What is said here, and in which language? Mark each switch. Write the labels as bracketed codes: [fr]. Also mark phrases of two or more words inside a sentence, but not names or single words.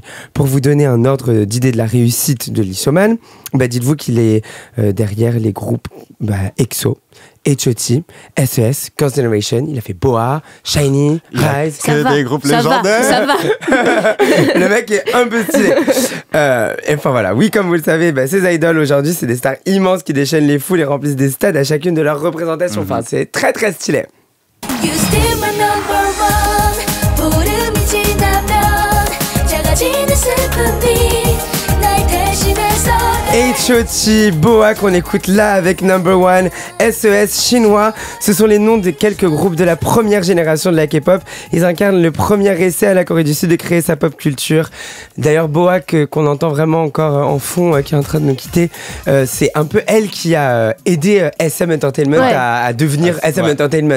[fr] Pour vous donner un ordre d'idée de la réussite de Lee So-man, dites-vous qu'il est derrière les groupes EXO, H.O.T., SES, Girls' Generation. Il a fait Boa, Shiny, Rise. Que des groupes légendaires. Ça va. Le mec est un peu stylé. Et enfin voilà, oui, comme vous le savez, ces idoles aujourd'hui, c'est des stars immenses qui déchaînent les foules et remplissent des stades à chacune de leurs représentations. Enfin, c'est très très stylé. [en] You still my number one [ko] 부름이 지나면 작아지는 슬픔이 날 대신해서 [fr] H.O.T, Boa qu'on écoute là avec Number One, SES, Chinois, ce sont les noms de quelques groupes de la première génération de la K-pop. Ils incarnent le premier essai à la Corée du Sud de créer sa pop culture. D'ailleurs, Boa qu'on entend vraiment encore en fond, qui est en train de nous quitter, c'est un peu elle qui a aidé SM Entertainment à devenir SM Entertainment.